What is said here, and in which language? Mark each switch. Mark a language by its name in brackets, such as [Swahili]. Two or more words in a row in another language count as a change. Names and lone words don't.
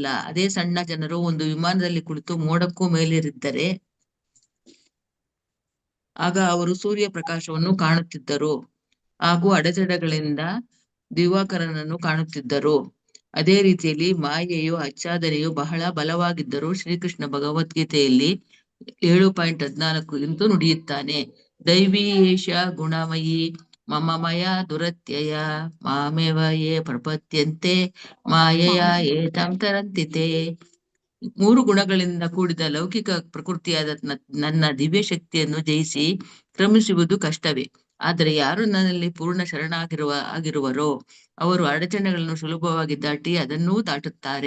[Kannada] ಅದೇ ಸಣ್ಣ ಜನರು ಒಂದು ವಿಮಾನದಲ್ಲಿ ಕುಳಿತು ಮೋಡಕ್ಕೂ ಮೇಲೇರಿದ್ದರೆ ಆಗ ಅವರು ಸೂರ್ಯ ಪ್ರಕಾಶವನ್ನು ಕಾಣುತ್ತಿದ್ದರು ಹಾಗೂ ಅಡೆತಡೆಗಳಿಂದ ದಿವಾಕರನನ್ನು ಕಾಣುತ್ತಿದ್ದರು. ಅದೇ ರೀತಿಯಲ್ಲಿ ಮಾಯೆಯು ಆಚ್ಛಾದನೆಯು ಬಹಳ ಬಲವಾಗಿದ್ದರೂ ಶ್ರೀಕೃಷ್ಣ ಭಗವದ್ಗೀತೆಯಲ್ಲಿ 7.14 ಎಂದು ನುಡಿಯುತ್ತಾನೆ. [Sanskrit] ದೈವೀ ಏಷ ಗುಣಮಯಿ ಮಮಮಯ ದುರತ್ಯಯ ಮಾಮೇವ ಯೇ ಪ್ರಪದ್ಯಂತೆ ಮಾಯೆಯ ಏತಂ ತರಂತಿತೆ. [Kannada] 3 ಗುಣಗಳಿಂದ ಕೂಡಿದ ಲೌಕಿಕ ಪ್ರಕೃತಿಯಾದ ನನ್ನ ದಿವ್ಯ ಶಕ್ತಿಯನ್ನು ಜಯಿಸಿ ಕ್ರಮಿಸುವುದು ಕಷ್ಟವೇ. ಆದರೆ ಯಾರು ನನ್ನಲ್ಲಿ ಪೂರ್ಣ ಶರಣಾಗಿರುವರೋ ಅವರು ಅಡಚಣೆಗಳನ್ನು ಸುಲಭವಾಗಿ ದಾಟಿ ಅದನ್ನೂ ದಾಟುತ್ತಾರೆ.